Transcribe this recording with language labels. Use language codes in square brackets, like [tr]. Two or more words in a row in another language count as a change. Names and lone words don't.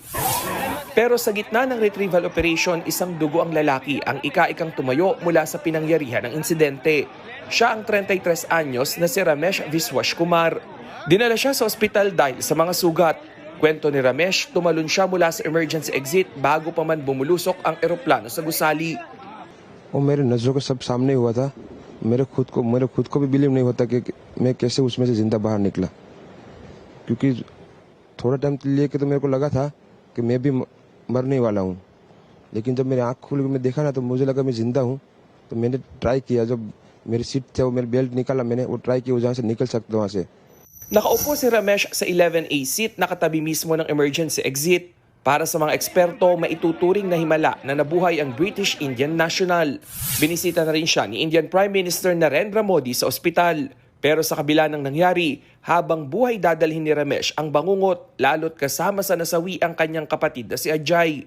[tl] Pero sa gitna ng [en] retrieval operation, [tl] isang dugo ang lalaki ang ika-ikang tumayo mula sa pinangyarihan ng insidente. Siya ang 33 anyos na si Ramesh Viswash Kumar. Dinala siya sa ospital dahil sa mga sugat. Kwento ni Ramesh, tumalon siya mula sa [en] emergency exit [tl] bago pa man bumulusok ang eroplano sa gusali. [hi] मेरे नजरों के सब सामने हुआ था मेरे खुद को भी बिलीव नहीं होता कि मैं कैसे उसमें से जिंदा बाहर निकला क्योंकि थोड़ा टाइम लिए कि तो मेरे को लगा था कि मैं भी मरने वाला हूँ लेकिन जब मेरी आँख खुल के मैं देखा ना तो मुझे लगा मैं जिंदा हूँ तो मैंने ट्राई किया जब मेरी सीट थे वो मेरी बेल्ट निकाला मैंने वो ट्राई किया जहाँ से निकल सकता वहाँ से. [tl] Nakaupo si Ramesh sa 11A seat nakatabi mismo ng [en] emergency exit. [tl] Para sa mga eksperto, maituturing na himala na nabuhay ang [en] British Indian national. [tl] Binisita na rin siya ni [en] Indian Prime Minister [tl] Narendra Modi sa ospital. Pero sa kabila ng nangyari, habang buhay dadalhin ni Ramesh ang bangungot, lalo't kasama sa nasawi ang kanyang kapatid na si Ajay.